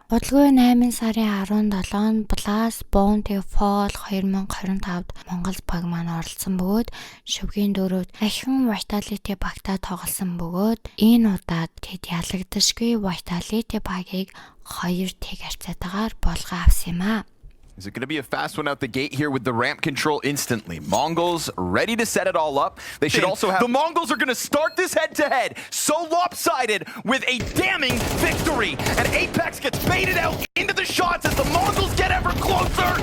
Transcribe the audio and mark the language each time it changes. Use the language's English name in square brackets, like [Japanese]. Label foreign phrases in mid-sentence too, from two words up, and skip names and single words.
[Mongolian] Удалгүй 8 сарын 17-нд Blast Bounty Fall 2025-д Монголз баг маань оролцсон бөгөөд шүвгийн дөрөвд ахин Vitality багтаа тоглосон бөгөөд энэ удаад тэд ялагдашгүй Vitality багийг 2-1 харьцаатайгаар болгоо авсан юм а. [English] Is it going to be a fast one out the gate here with the ramp control instantly? Mongols ready to set it all up. They should also have... The Mongols are going to start this head-to-head. So lopsided with a damning victory. And Apex gets baited out into the shots as the Mongols get ever closer.